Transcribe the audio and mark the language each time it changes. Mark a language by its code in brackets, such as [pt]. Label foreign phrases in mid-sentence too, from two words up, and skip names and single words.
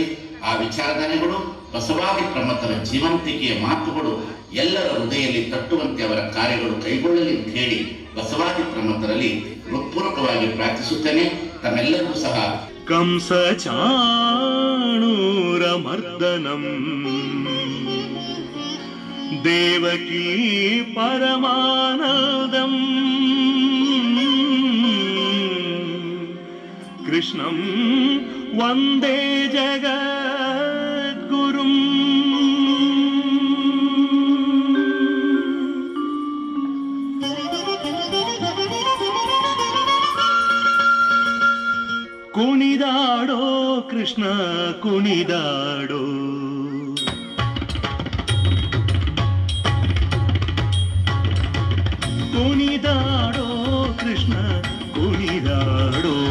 [kn] ಆ ವಿಚಾರಧಾರೆಗಳು, ಬಸವಾದಿ ಪ್ರಮಥರ ಜೀವಂತಿಕೆಯ ಮಾತುಗಳು ಎಲ್ಲರ ಹೃದಯದಲ್ಲಿ ತಟ್ಟುವಂತೆ ಅವರ ಕಾರ್ಯಗಳು ಕೈಗೊಳ್ಳಲಿ ಅಂತ ಹೇಳಿ ಬಸವಾದಿ ಪ್ರಮಥರಲ್ಲಿ ಹೃತ್ಪೂರ್ವಕವಾಗಿ ಪ್ರಾರ್ಥಿಸುತ್ತೇನೆ. ತಮ್ಮೆಲ್ಲರಿಗೂ ಸಹ [sa] ಕಂಸ ಚಾಣೂರ ಮರ್ದನಂ ದೇವಕೀ ಪರಮಾನಂದಂ ಕೃಷ್ಣಂ ವಂದೇ ಜಗದ್ಗುರುಂ. [kn] ಕುಣಿದಾಡೋ ಕೃಷ್ಣ ಕುಣಿದಾಡೋ, ಕುಣಿದಾಡೋ ಕೃಷ್ಣ ಕುಣಿದಾಡೋ,